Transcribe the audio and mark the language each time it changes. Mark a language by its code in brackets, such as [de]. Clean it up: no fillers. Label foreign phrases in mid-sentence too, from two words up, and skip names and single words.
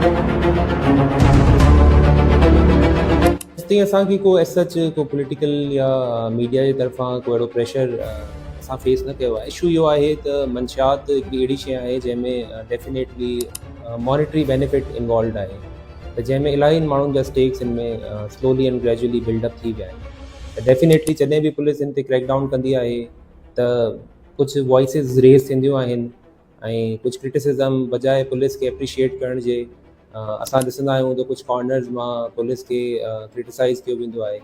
[sd] तीअं असांखे को [en] as such [sd] को पॉलिटिकल या मीडिया जे तरफ़ां को अहिड़ो प्रेशर असां फेस न कयो आहे। इशू इहो आहे त मंशियात हिकिड़ी अहिड़ी शइ आहे जंहिंमें [en] definitely monetary benefit involve [sd] आहे, त जंहिंमें इलाही माण्हुनि जा स्टेक्स हिन में [en] slowly and gradually buildup [sd] थी विया आहिनि। त डेफिनेटली जॾहिं बि पुलिस हिन ते क्रैकडाउन कंदी आहे त कुझु [en] voices raise [sd] थींदियूं आहिनि ऐं कुझु क्रिटिसिज़म बजाए पुलिस खे एप्रिशिएट करण जे असां ॾिसंदा आहियूं त कुझु कॉर्नर्स मां पुलिस खे क्रिटिसाइज़ कयो वेंदो आहे।